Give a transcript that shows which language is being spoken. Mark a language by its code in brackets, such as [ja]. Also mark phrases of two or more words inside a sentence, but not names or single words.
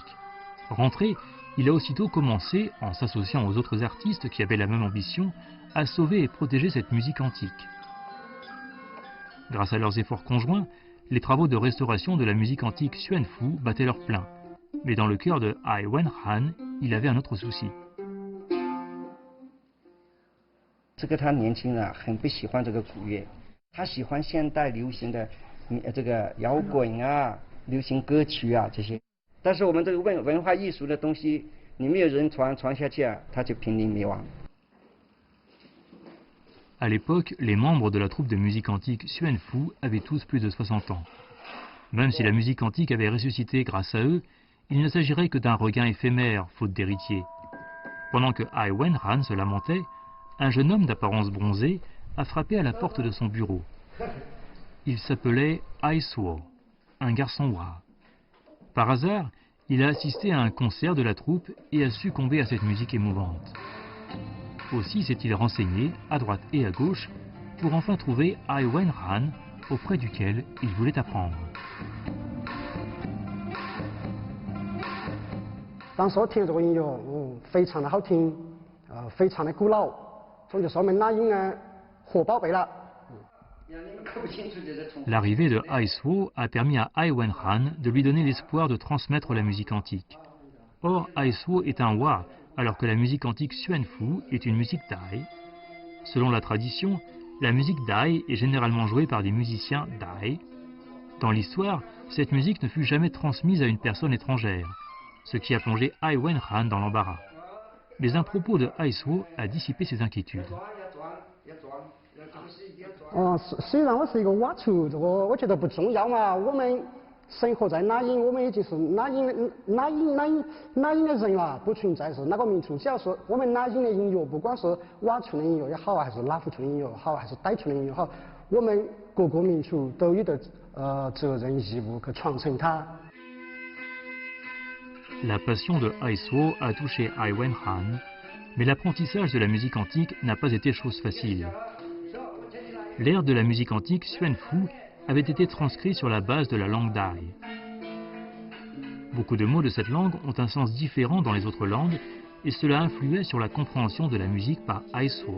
[fr] Rentré, il a aussitôt commencé, en s'associant aux autres artistes qui avaient la même ambition, à sauver et protéger cette musique antique. Grâce à leurs efforts conjoints, les travaux de restauration de la musique antique Xuan Fu battaient leur plein. Mais dans le cœur de Ai Wen Han, il avait un autre souci. [zh] 这个他年轻人很不喜欢这个古乐，他喜欢现代流行的这个摇滚啊、流行歌曲啊这些。但是我们这个文化艺术的东西，你没有人传下去啊，它就濒临灭亡。 [fr] À l'époque, les membres de la troupe de musique antique Xuan Fu avaient tous plus de 60 ans. Même si la musique antique avait ressuscité grâce à eux, il ne s'agirait que d'un regain éphémère, faute d'héritiers. Pendant que Ai Wen Han se lamentait, un jeune homme d'apparence bronzée a frappé à la porte de son bureau. Il s'appelait Ai Suo, un garçon Wa. Par hasard, il a assisté à un concert de la troupe et a succombé à cette musique émouvante. Aussi s'est-il renseigné, à droite et à gauche, pour enfin trouver Ai Wen Han, auprès duquel il voulait apprendre. [zh] 当时我听这个音乐，非常的好听，非常的古老，所以就说明那音呢活宝贝了。 [fr] L'arrivée de Ai Suo a permis à Ai Wen Han de lui donner l'espoir de transmettre la musique antique. Or, Ai Suo est un Wa, alors que la musique antique Xuan Fu est une musique Dai. Selon la tradition, la musique Dai est généralement jouée par des musiciens Dai. Dans l'histoire, cette musique ne fut jamais transmise à une personne étrangère, ce qui a plongé Ai Wen Han dans l'embarras. Mais un propos de Ai Suo a dissipé ses inquiétudes. [zh] 虽然我是一个佤族，我觉得不重要嘛。我们生活在那英，我们已经是那英的人了，不存在是哪个民族。只要是我们那英的音乐，不管是佤族的音乐也好，还是拉祜族的音乐也好，还是傣族的音乐也好，我们各个民族都有的责任义务去传承它。 [fr] La passion de Ai Suo a touché Ai Wen Han, mais l'apprentissage de la musique antique n'a pas été chose facile. L'air de la musique antique Xuan Fu avait été transcrit sur la base de la langue Dai. Beaucoup de mots de cette langue ont un sens différent dans les autres langues et cela influait sur la compréhension de la musique par Ai Suo.